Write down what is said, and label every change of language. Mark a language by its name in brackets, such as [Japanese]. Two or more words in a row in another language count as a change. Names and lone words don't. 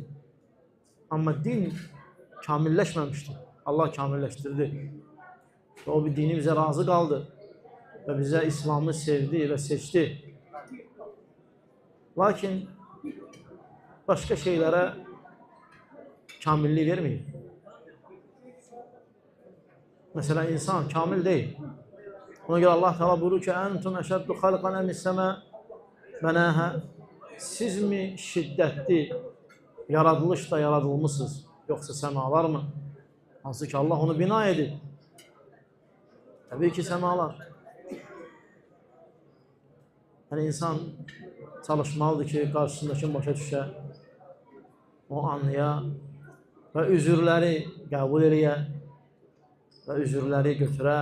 [Azerbaijani] Amma din kamilləşməmişdir. Allah kamilləşdirdi. Və o bir dini bizə razı qaldı. Və bizə İslamı sevdi və seçdi. Lakin başka şeylərə kamillik verməyir. [Turkish] Mesela insan kamil değil. Ona göre Allah Teala buyurur ki, [Arabic] "أأنتم أشد خلقا أم السماء بناها." [Turkish] Siz mi şiddetli yaratılışla yaratılmışsınız, yoksa semalar mı? [Azerbaijani] Hansı ki Allah onu bina edib. [Turkish] Tabii ki semalar. [Azerbaijani] Yani insan çalışmalıdır ki karşısındakini başa düşə, o anlaya ve üzürləri qəbul eləyə ve üzürləri götürə.